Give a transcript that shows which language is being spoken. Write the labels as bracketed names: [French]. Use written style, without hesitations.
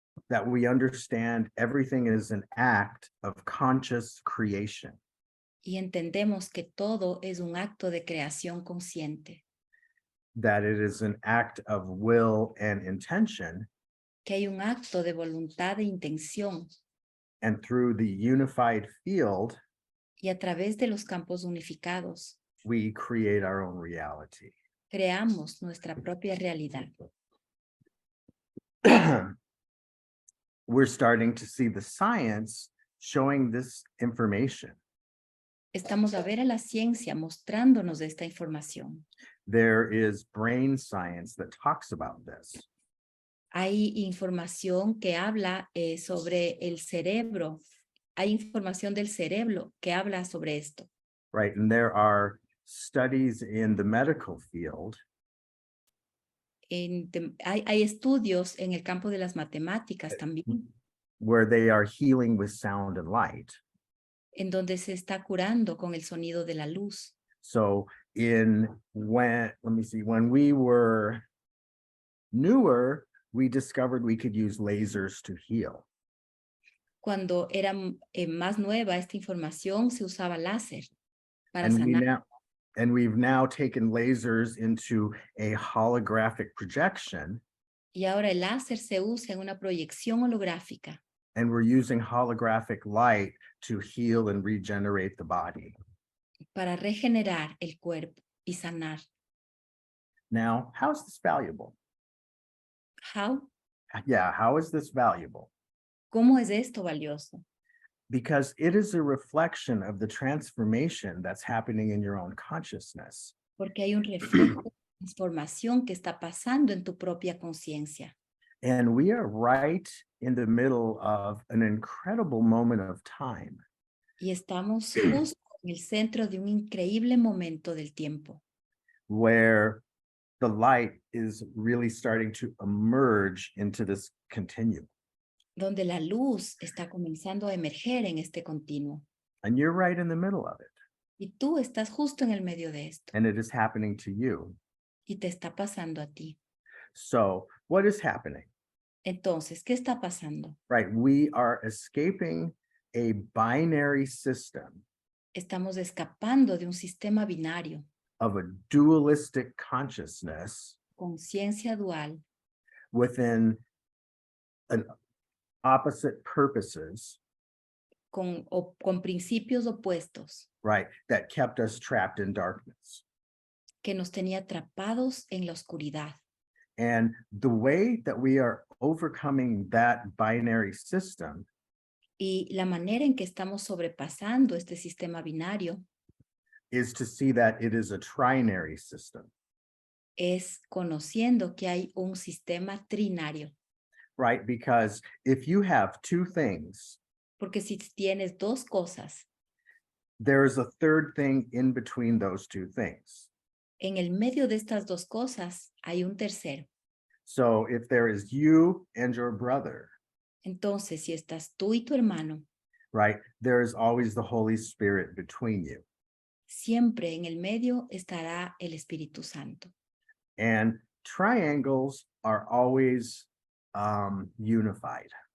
[English] that we understand everything is an act of conscious creation. [Spanish] y entendemos que todo es un acto de creación consciente, [English] That it is an act of will and intention, [Spanish] que hay un acto de voluntad e intención, [English] and through the unified field, [Spanish] y a través de los campos unificados [English] we create our own reality. [Spanish] creamos nuestra propia realidad. [English] We're starting to see the science showing this information. [Spanish] Estamos a ver a la ciencia mostrándonos esta información. [English] There is brain science that talks about this. [Spanish] Hay información que habla sobre el cerebro. Hay información del cerebro que habla sobre esto. [English] Right, and there are studies in the medical field [Spanish] Hay estudios en el campo de las matemáticas también, [English] where they are healing with sound and light. [Spanish] en donde se está curando con el sonido de la luz. [English] So when we were newer, we discovered we could use lasers to heal. [Spanish] Cuando era más nueva esta información, se usaba láser para [English] And [Spanish] sanar. [English] we've now taken lasers into a holographic projection, [Spanish] Y ahora el láser se usa en una proyección holográfica [English] and we're using holographic light to heal and regenerate the body. [Spanish] para regenerar el cuerpo y sanar. [English] Now, how is this valuable? How? Yeah, how is this valuable? [Spanish] ¿Cómo es esto valioso? [English] Because it is a reflection of the transformation that's happening in your own consciousness. [Spanish] Porque hay un reflejo de transformación que está pasando en tu propia conciencia. [English] And we are right in the middle of an incredible moment of time. [Spanish] Y estamos justo en el centro de un increíble momento del tiempo, [English] where the light is really starting to emerge into this continuum. [Spanish] donde la luz está comenzando a emerger en este continuo. [English] And you're right in the middle of it. [Spanish] Y tú estás justo en el medio de esto. [English] And it is happening to you. [Spanish] Y te está pasando a ti. [English] So what is happening? [Spanish] Entonces, ¿qué está pasando? [English] Right, we are escaping a binary system [Spanish] Estamos escapando de un sistema binario, [English] of a dualistic consciousness [Spanish] conciencia dual, [English] within an opposite purposes, [Spanish] con principios opuestos, [English] right, that kept us trapped in darkness. [Spanish] que nos tenía atrapados en la oscuridad. [English] And the way that we are overcoming that binary system [Spanish] Y la manera en que estamos sobrepasando este sistema binario [English] is to see that it is a trinary system, [Spanish] es conociendo que hay un sistema trinario. [English] right? Because if you have two things, [Spanish] Porque si tienes dos cosas, [English] there is a third thing in between those two things. [Spanish] en el medio de estas dos cosas hay un tercero. [English] So if there is you and your brother, [Spanish] Entonces, si estás tú y tu hermano, [English] right, there is always the Holy Spirit between you. [Spanish] siempre en el medio estará el Espíritu Santo. [English] And triangles are always unified.